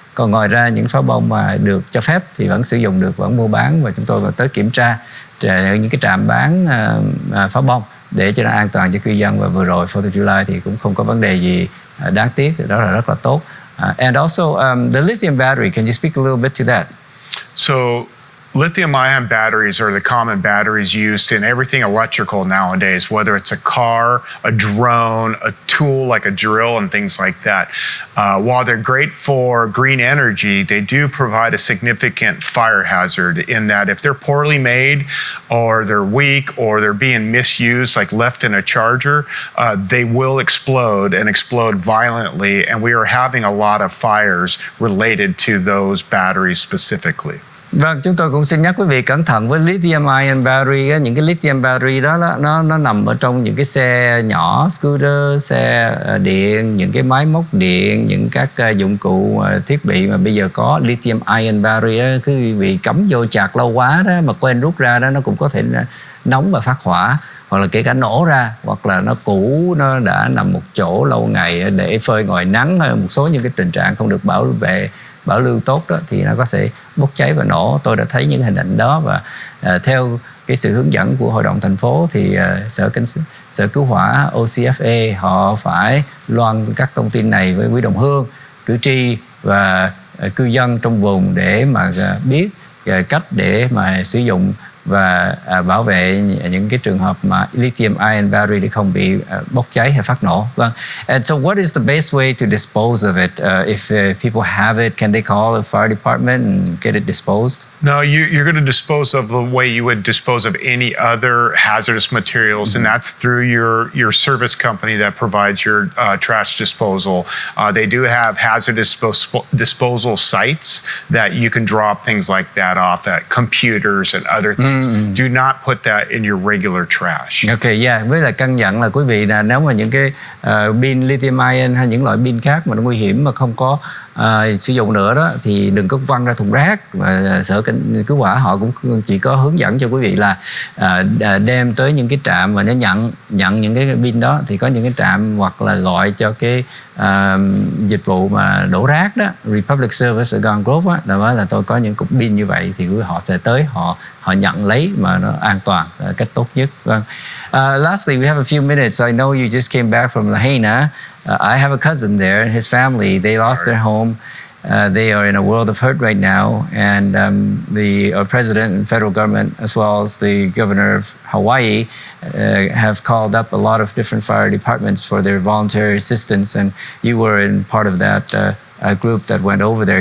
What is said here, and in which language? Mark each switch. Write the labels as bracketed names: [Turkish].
[Vietnamese] Còn ngoài ra những pháo bông mà được cho phép thì vẫn sử dụng được, vẫn mua bán, và chúng tôi vẫn tới kiểm tra những cái trạm bán pháo bông để cho nó an toàn cho cư dân. Và vừa rồi 4th of July thì cũng không có vấn đề gì đáng tiếc, thì đó là rất là tốt. [English] And also the lithium battery, can you speak a little bit to that? So lithium-ion batteries are the common batteries used in everything electrical nowadays, whether it's a car, a drone, a tool like a drill, and things like that. While they're great for green energy, they do provide a significant fire hazard in that if they're poorly made, or they're weak, or they're being misused, like left in a charger, they will explode and explode violently, and we are having a lot of fires related to those batteries specifically. [Vietnamese] Vâng, chúng tôi cũng xin nhắc quý vị cẩn thận với lithium ion battery. Những cái lithium battery đó nó nằm ở trong những cái xe nhỏ, scooter, xe điện, những cái máy móc điện, những các dụng cụ thiết bị mà bây giờ có lithium ion battery đó, cứ quý vị cắm vô chạc lâu quá đó mà quên rút ra đó, nó cũng có thể nóng và phát hỏa, hoặc là kể cả nổ ra, hoặc là nó cũ, nó đã nằm một chỗ lâu ngày để phơi ngoài nắng, hay một số những cái tình trạng không được bảo lưu tốt đó, thì nó có thể bốc cháy và nổ. Tôi đã thấy những hình ảnh đó, và theo cái sự hướng dẫn của hội đồng thành phố thì sở cứu hỏa OCFA họ phải loan các thông tin này với quý đồng hương, cử tri và cư dân trong vùng để mà biết cách để mà sử dụng và bảo vệ những cái trường hợp mà lithium ion battery để không bị bốc cháy hay phát nổ. Vâng. [English] And so what is the best way to dispose of it? If people have it, can they call the fire department and get it disposed? No, you're going to dispose of the way you would dispose of any other hazardous materials, and that's through your service company that provides your trash disposal. They do have hazardous disposal sites that you can drop things like that off at, computers and other things. Do not put that in your regular trash. Ok, yeah. [Vietnamese] Với lại căn dặn là quý vị là nếu mà những cái pin lithium ion hay những loại pin khác mà nó nguy hiểm mà không có sử dụng nữa đó thì đừng có quăng ra thùng rác. Và sở cứu hỏa họ cũng chỉ có hướng dẫn cho quý vị là đem tới những cái trạm mà nó nhận những cái pin đó, thì có những cái trạm hoặc là gọi cho cái dịch vụ mà đổ rác đó, Republic Service ở Garden Grove á, là tôi có những cục pin như vậy thì họ sẽ tới họ nhận lấy mà nó an toàn cách tốt nhất. Vâng. [English] Lastly, we have a few minutes. I know you just came back from Lahaina. I have a cousin there and his family. They lost their home. They are in a world of hurt right now, and the president and federal government, as well as the governor of Hawaii, have called up a lot of different fire departments for their voluntary assistance, and you were in part of that group that went over there.